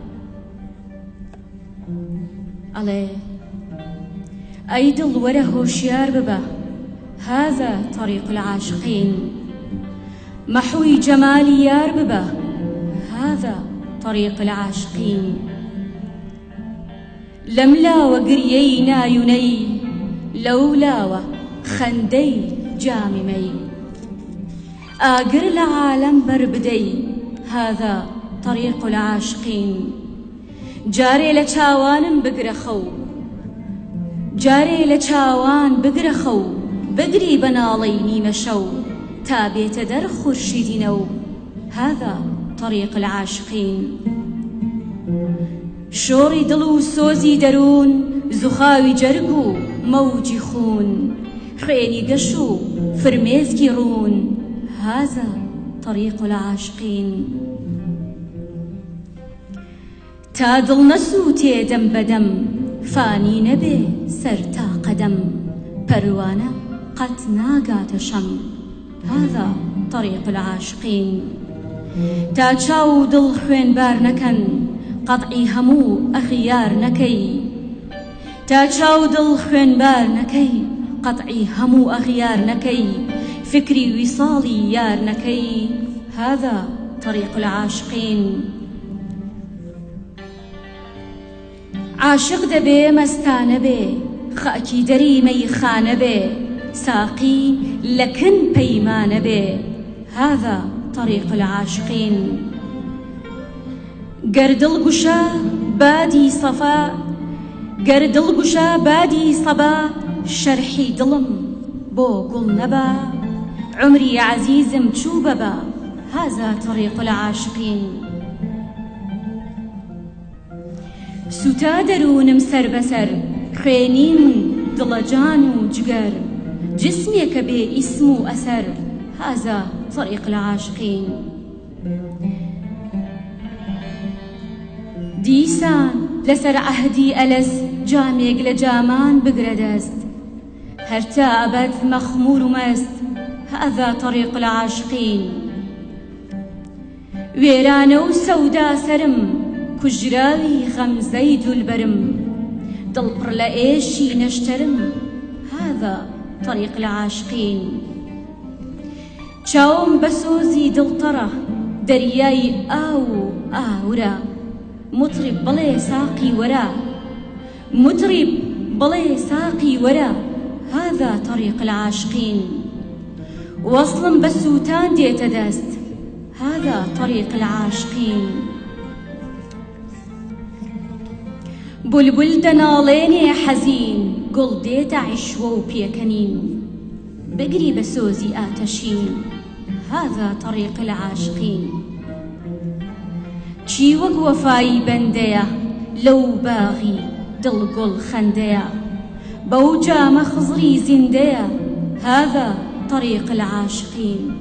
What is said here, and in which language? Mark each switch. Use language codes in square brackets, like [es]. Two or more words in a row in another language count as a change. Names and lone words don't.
[ckb] ئەڵێ ئەی دڵ وەرە هۆشیار ببە [ar] هذا طريق العاشقين [ckb] محوي جمالي يار ببە [ar] هذا طريق العاشقين [ckb] لەملاوە گریەی نایونەی لەولاوە خەندەی جامی مەی ئاگر لە عالەم بەربدەی [ar] هذا طريق العاشقين [ckb] جارێ لە چاوانم بگرە خەو جارێ لە چاوان بگرە خەو بگری بەناڵەی نیمە شەو تا بێتە دەر خورشیدینە و [ar] هذا طريق العاشقين [ckb] شۆڕی دڵ و سۆزی دەروون زوخاوی جەرگ و مەوجی خون خوێنی گەش و فرمێزگی ڕوون [ar] هذا طريق العاشقين [ckb] تا دڵ نەسووتێ دەم بەدەم فانی نەبێ سەر تا قەدەم پەروانە قەت ناگاتە شەم [ar] هذا طريق العاشقين [ckb] تا چاو و دڵ خوێنبار نەکەن قەطعی هەموو ئەخیار نەکەی تا چاو دڵ خوێنبار نەکەی قەطعی هەموو ئەخیار نەکەی فکری ویساڵی یار نەکەی [ar] هذا طريق العاشقين [ckb] عاشق دەبێ مەستانە بێ خەکی دەری مەیخانە بێ ساقی لەکن پەیمانە بێ [ar] هذا طريق العاشقين [ckb] گەردڵ گوشە بادی سەفا گەردڵ گوشە بادی سەبا شەرحی دڵم بۆ گوڵ نەبا عمری عەزیزم چوو بەبا [ar] هذا طريق العاشقين [ckb] سوتا دەروونم سەر بەسەر خوێنین دڵەجان و جگەر جسمێکە بێ ئیسم و ئەسەر [ar] هذا طريق العاشقين [ckb] دیسان لەسەر عەهدی ئەلەس جامێک لە جامان بگرە دەست هەرتا ئەبەد مەخمور و مەست [ar] هذا طريق العاشقين [ckb] وێرانە و سەودا سەرم کوژراوی غەمزەی دولبەرم دڵ پڕ لە ئێشی نەشتەرم [ar] هذا طريق العاشقين [ckb] چاوم بە سۆزی دڵتەڕە دەریای ئاو و ئاورە مطرب بڵێ ساقی وەرە مطرب بڵێ ساقی وەرە [ar] هذا طريق العاشقين [ckb] وصلم بە سووتان دێتە دەست [ar] هذا طريق العاشقين [ckb] بولبول دەناڵێنێ حەزین گوڵ دێتە عیشوە و پێکەنین بگری بە سۆزی ئاتەشین [ar] هذا طريق العاشقين [ckb] چی وەک وەفایی بەندەیە لەو باغی دڵگوڵ خەندەیە بەو جامە خزری زیندەیە [ar] هذا طريق العاشقين